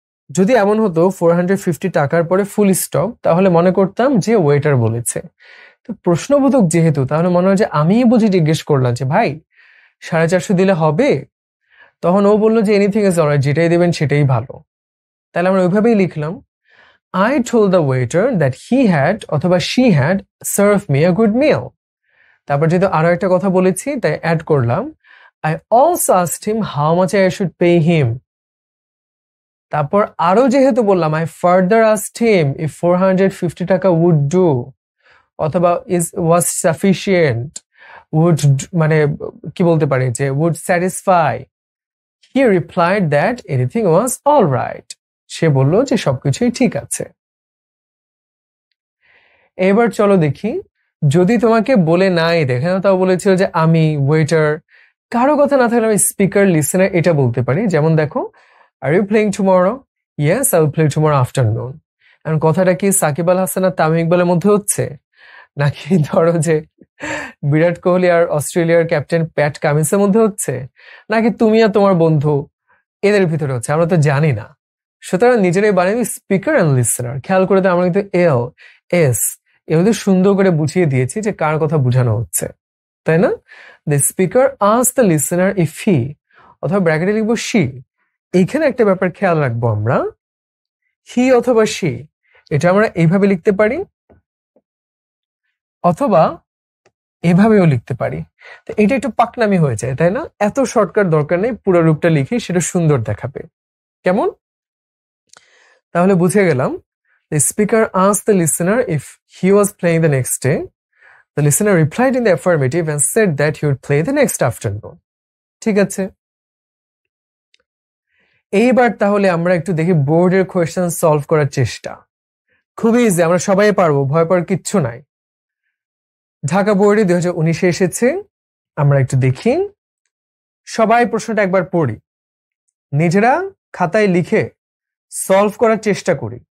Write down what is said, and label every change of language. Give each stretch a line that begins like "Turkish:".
Bangla: যদি এমন হতো 450 টাকার পরে ফুল স্টপ, তাহলে মনে করতাম যে ওয়েটার বলেছে। তো প্রশ্নবোধক যেহেতু, তাহলে মনে হয় যে আমিই বুঝি জিজ্ঞেস করলাম যে ভাই 450 দিলে হবে? তখন ও বললো যে
English: anything is alright,
Bangla: যেটাই দেবেন সেটাই ভালো। তাহলে আমরা ওইভাবেই লিখলাম,
English: I told the waiter that he had
Bangla: অথবা
English: she had served me a good meal.
Bangla: তারপর যেহেতু আরো একটা কথা বলেছি তাই অ্যাড করলাম,
English: I also asked him how much I should pay him.
Bangla: তারপর আরো যেহেতু বললাম,
English: I further asked him if 450 টাকা would do
Bangla: অথবা
English: was sufficient, would
Bangla: মানে কি বলতে পারি যে
English: would satisfy. He replied that anything was all right.
Bangla: সে বলল যে সবকিছুই ঠিক আছে। এবার চলো দেখি, যদি তোমাকে বলে নাই দেখে না, তাও বলেছিল যে আমি ওয়েটার, কারো কথা না থাকলে আমি স্পিকার লিসেনার এটা বলতে পারি।
English: যেমন দেখো, are you playing tomorrow? Yes, I will play tomorrow afternoon.
Bangla: এখন কথাটা কি সাকিব আল হাসান আর তামিম ইকবালের মধ্যে হচ্ছে, নাকি ধরো যে বিরাট কোহলি আর অস্ট্রেলিয়ার ক্যাপ্টেন প্যাট কামিন্সের মধ্যে হচ্ছে, নাকি তুমি আর তোমার বন্ধু এদের ভিতরে হচ্ছে? আমরা তো জানি না। সুতরাং নিজেরাই বানাবি স্পিকার অ্যান্ড লিসেনার। খেয়াল করে তো আমরা কিন্তু এল এস এগুলো সুন্দর করে বুঝিয়ে দিয়েছি যে কার কথা বোঝানো হচ্ছে, তাই না?
English: the speaker asked the listener if he,
Bangla: অথবা ব্র্যাকেটে লিখবো
English: She.
Bangla: এইখানে একটা ব্যাপার খেয়াল রাখবো, আমরা হি অথবা শি এটা আমরা এইভাবে লিখতে পারি অথবা এভাবেও লিখতে পারি। তো এটা একটু পাকনামি হয়ে যায়, তাই না? এত শর্টকাট দরকার নেই, পুরো রূপটা লিখি, সেটা সুন্দর দেখাবে। কেমন? তাহলে বুঝে গেলাম,
English: the speaker asked the listener if he was playing the next day. The listener replied in the affirmative and said that he would play the next afternoon.
Bangla: ঠিক আছে। এইবার তাহলে আমরা একটু দেখি বোর্ডের কোয়েশ্চেন সলভ করার চেষ্টা। খুবই ইজি, আমরা সবাই পারবো, ভয় পাওয়ার কিচ্ছু নাই। ঢাকা বোর্ডে 2019-এ এসেছে। আমরা একটু দেখি, সবাই প্রশ্নটা একবার পড়ি, নিজেরা খাতায় লিখে সলভ করার চেষ্টা করি।